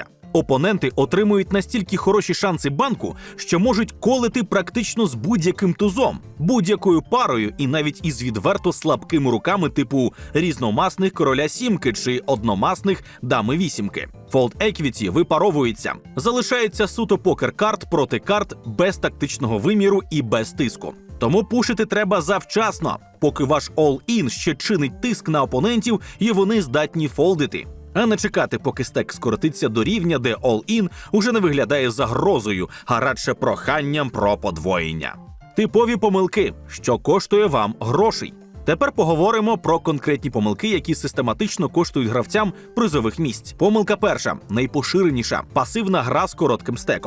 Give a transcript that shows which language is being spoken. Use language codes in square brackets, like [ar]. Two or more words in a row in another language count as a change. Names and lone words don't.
[uk] Опоненти отримують настільки хороші шанси банку, що можуть колити практично з будь-яким тузом, будь-якою парою і навіть із відверто слабкими руками типу різномасних короля сімки чи одномасних дами вісімки. [en] Fold Equity випаровується. [uk] Залишається суто покер карт проти карт без тактичного виміру і без тиску. Тому пушити треба завчасно, поки ваш all-in ще чинить тиск на опонентів і вони здатні фолдити. А не чекати, поки стек скоротиться до рівня, де all-in уже не виглядає загрозою, а радше проханням про подвоєння. Типові помилки, що коштує вам грошей. Тепер поговоримо про конкретні помилки, які систематично коштують гравцям призових місць. Помилка перша, найпоширеніша – пасивна гра з коротким стеком.